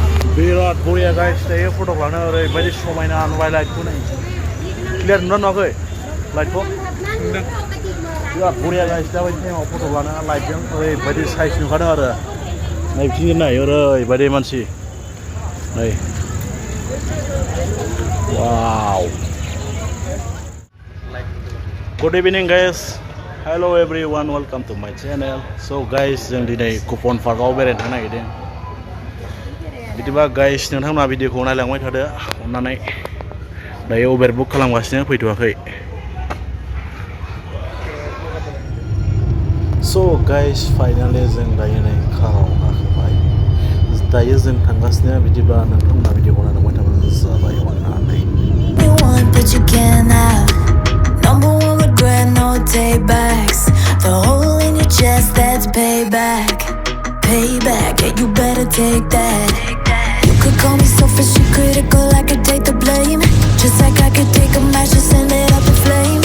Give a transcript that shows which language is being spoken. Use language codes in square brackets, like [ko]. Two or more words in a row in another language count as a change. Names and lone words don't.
[brx] बिराद बरिया गाइस दायो फट' लानो ओरैबायदि समायना नुबाय लाइटखौ नै क्लियार नुदोंना नुवाखै लाइटखौ बिराद बरिया गाइस दाबायदि टाइमाव फट' लानो लाइटजों ओरैबायदि साइज नुखादों आरो नै बिथिंजों नाय ओरैबायदि मानसि नै वाव [en] Good evening guys hello everyone welcome to my channel so guys [brx] जों दिनै कुपन पार्कआव बेरायनो थांनो नागिरदों बिदिबा गाइस नोंथांमोना भिडिअखौ नायलांबाय थादो अननानै दायो उबेर बुक खालामगासिनो फैथ'वाखै [en] so guys [brx] फाइनालि जों दायो नै काराव गाखोबाय दायो जों थांगासिनो बिदिब्ला नोंथांमोना भिडिअखौ नायलांबाय थाबानो जाबाय अननानै [en] Number one regret, no takebacks. The hole in your chest, that's payback. Payback, yeah, you better take that. You could call me selfish and critical, I could take the blame. Just like I could take a match and send it up in flames.